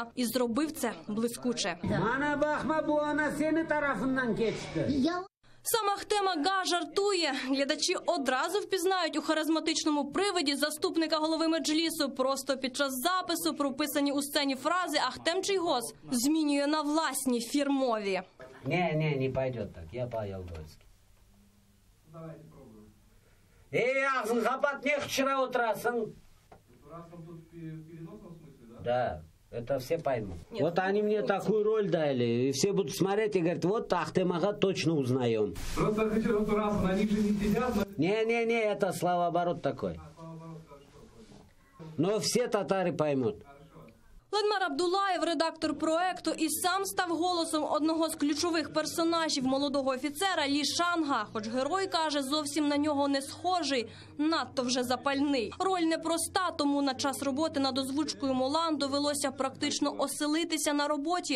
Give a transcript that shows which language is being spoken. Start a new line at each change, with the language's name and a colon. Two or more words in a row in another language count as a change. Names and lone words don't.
Ukrainian: І зробив це блискуче. Сам Ахтем Ага жартує. Глядачі одразу впізнають у харизматичному привиді заступника голови меджлісу. Просто під час запису прописані у сцені фрази Ахтем Чийгоз змінює на власні фірмові.
Russian: Не пойдет так. Я по-ялдойски. Давайте пробуем.
Crimean Tatar: Ахзын, хапат
Russian: не вчера
Crimean Tatar: утрасың.
Russian: Утрасың тут в переносном смысле, да? Да, это все поймут. Вот они мне такую роль дали, и все будут смотреть и говорят, вот Ахтем Ага точно узнаем. Просто хочу утрасың, они же не сидят. Не, это словооборот такой. Словооборот, хорошо. Но все татары поймут.
Ukrainian: Ленмар Абдулаєв, редактор проекту, і сам став голосом одного з ключових персонажів молодого офіцера Лі Шанга. Хоч герой, каже, зовсім на нього не схожий, надто вже запальний. Роль непроста, тому на час роботи над озвучкою «Мулан» довелося практично оселитися на роботі.